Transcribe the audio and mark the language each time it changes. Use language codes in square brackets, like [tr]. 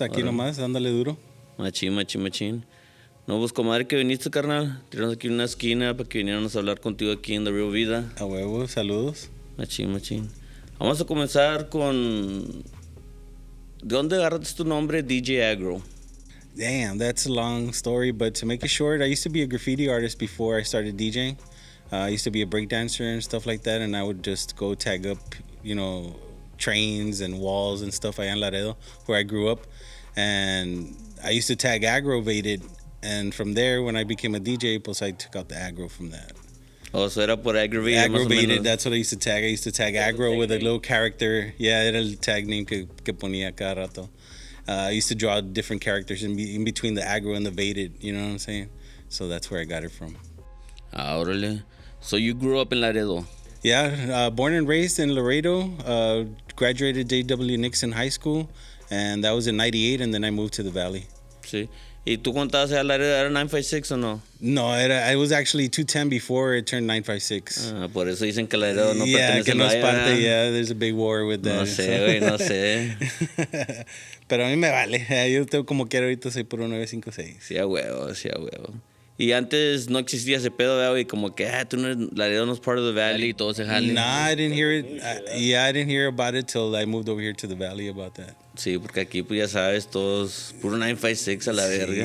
[es] Aquí nomás, dándole duro. Machín. No, pues, comadre, que viniste, carnal. Tiramos aquí una esquina para que vinieran a hablar contigo aquí en The Real Vida. A huevo, saludos. Machín. Vamos a comenzar con... ¿De dónde agarraste tu nombre, DJ Agro? [en] Damn, that's a long story, but to make it short, I used to be a graffiti artist before I started DJing. I used to be a breakdancer and stuff like that, and I would just go tag up, trains and walls and stuff allá en Laredo, where I grew up. And I used to tag aggravated, and from there, when I became a DJ, [es] pues [en] I took out the aggro from that. Oh, so [es] era por aggravated. [en] Aggravated, that's what I used to tag. I used to tag aggro with a little character. Yeah, [es] era el tag name que ponía cada rato. [en] I used to draw different characters in between the aggro and the vaded, you know what I'm saying? So that's where I got it from. Órale. So you grew up in Laredo? Yeah, born and raised in Laredo. Graduated J.W. Nixon High School, and that was in 98, and then I moved to the Valley. [es] Sí. ¿Y tú cuando estabas en Laredo era 956 o no? [en] No, I was actually 210 before it turned 956. [es] Por eso dicen que Laredo no pertenece que no es parte, [en] there's a big war with that. [es] No sé, güey, no sé. Pero a mí me vale. Yo tengo como quiero ahorita, soy puro 956. Sí, a huevo. Y antes no existía ese pedo, güey, como que, tú no eres, Laredo no es [en] part of the Valley, [es] y todo se jale. [en] Nah, I didn't hear it. I didn't hear about it till I moved over here to the Valley about that. [es] Sí, porque aquí, pues ya sabes, todos, puro 956 a la verga.